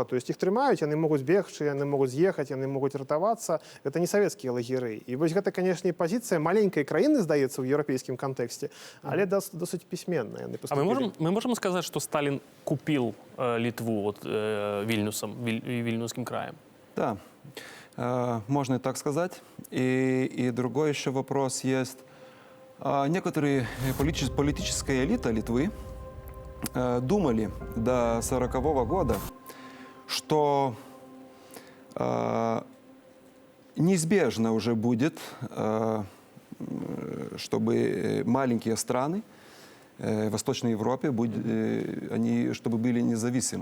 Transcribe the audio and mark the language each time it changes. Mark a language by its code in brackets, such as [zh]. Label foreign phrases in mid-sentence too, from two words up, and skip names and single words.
[ru] То есть [be] іх трымаюць, яны могуць бегчы, яны могуць з'ехаць, яны могуць ратавацца. Гэта не савецкія лагеры. І вось гэта, канешне, пазіцыя маленькай краіны, здаецца, ў еўрапейскім кантэксце, але досыць пісьменная. [ru] А мы можем сказаць, што Сталін купіў Літву Вільнюсскім краем? Да, можно и так сказать. И другой еще вопрос есть. Некоторые политическая элита Литвы думали до 1940 года, что неизбежно уже будет, чтобы маленькие страны в Восточной Европе, они чтобы были независимы.